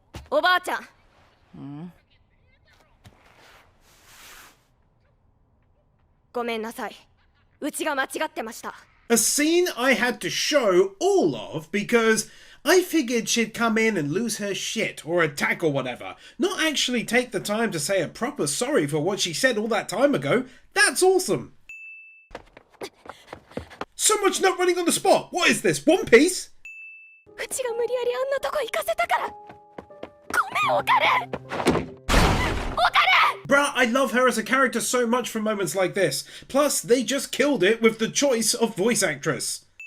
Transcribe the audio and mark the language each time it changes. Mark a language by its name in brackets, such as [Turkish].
[Japanese] おばあちゃん。ごめんなさい。うちが間違ってました。 [English] A scene I had to show all of because I figured she'd come in and lose her shit or attack or whatever, not actually take the time to say a proper sorry for what she said all that time ago. That's awesome. So much not running on the spot. What is this, One Piece? [Japanese] うちが無理やりあんなとこ行かせたから。ごめん、おかれ。 [English] Bruh, I love her as a character so much for moments like this. Plus, they just killed it with the choice of voice actress.